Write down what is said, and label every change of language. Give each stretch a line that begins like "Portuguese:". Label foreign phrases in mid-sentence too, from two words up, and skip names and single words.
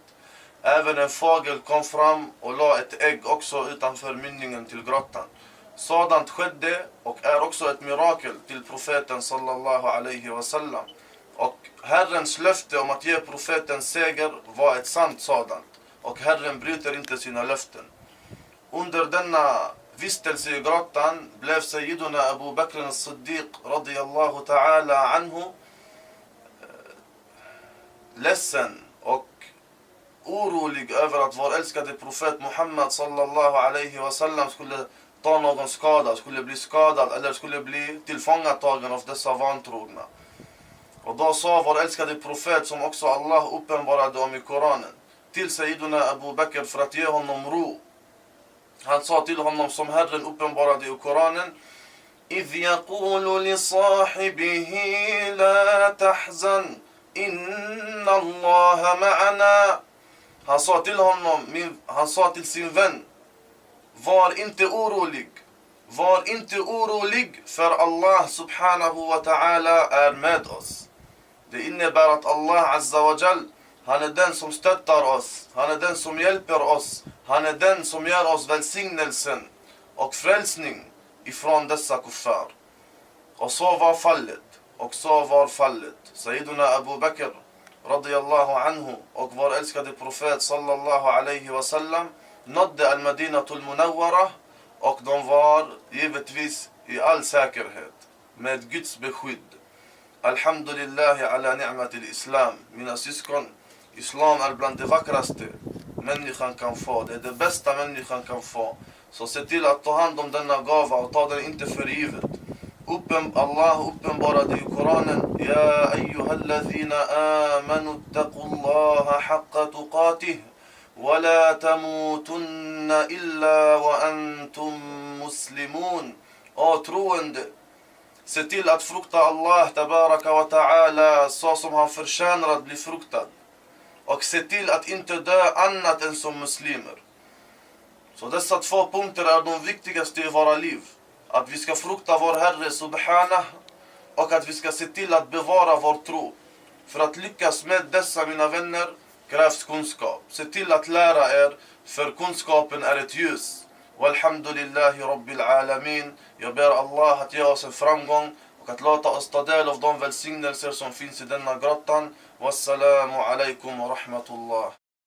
Swedish: Även en fågel kom fram och la ett ägg också utanför mynningen till grottan. Sådant skedde och är också ett mirakel till profeten
Arabic: صلى الله عليه وسلم.
Swedish: Och Herrens löfte om att ge profeten seger var ett sant sådant. Och Herren bryter inte sina löften. Under denna vistelse i grottan blev Sayyiduna Abu Bakr as-Siddiq
Arabic: رضي الله تعالى عنه
Swedish: ledsen och orolig över att vår älskade profet Muhammad
Arabic: صلى الله عليه وسلم
Swedish: skulle ta någon skada, skulle bli skadad eller skulle bli tillfångatagen av dessa vantrogna. Och då sa vår älskade profet, som också Allah uppenbarade om i Koranen, till Sayyiduna Abu Bakr för att ge honom ro. Han sa till honom, som Herren uppenbarade i Koranen:
Arabic: إذ يقول لصاحبه لا تحزن إن الله معنا.
Swedish: Han sa till sin vän: var inte orolig. Var inte orolig, för Allah
Arabic: سبحانه وتعالى
Swedish: är med oss. Det innebär att Allah
Arabic: عز وجل,
Swedish: han är den som stöttar oss. Han är den som hjälper oss. Han är den som ger oss välsignelsen och frälsning ifrån dessa kuffar. Och så var fallet. Och så var fallet. Sayyiduna Abu Bakr
Arabic: رضي الله عنه
Swedish: och vår älskade profet
Arabic: صلى الله عليه وسلم
Swedish: nådde al-Madinatul Munawwara och de var givetvis i all säkerhet med Guds beskydd.
Arabic: الحمد لله على نعمة الإسلام.
Swedish: Mina syskon, islam är bland det vackraste människan kan få. Det är det bästa människan kan få. Så se till att ta hand om denna gåva och ta den inte för givet. Allah uppenbarade i Koranen:
Arabic: يا أيها الذين آمنوا اتقوا الله حق تقاته ولا تموتن إلا وأنتم مسلمون.
Swedish: O troende, se till att frukta Allah
Arabic: تبارك وتعالى
Swedish: så som han förtjänar att bli fruktad. Och se till att inte dö annat än som muslimer. Så dessa 2 punkter är de viktigaste i våra liv. Att vi ska frukta vår Herre subhanah och att vi ska se till att bevara vår tro. För att lyckas med dessa, mina vänner, krävs kunskap. Se till att lära er, för kunskapen är ett ljus.
Arabic: والحمد لله رب العالمين.
Swedish: Jag ber Allah att ge oss en framgång och att låta oss ta del av de välsignelser som finns i denna grottan.
Arabic: والسلام عليكم ورحمة الله.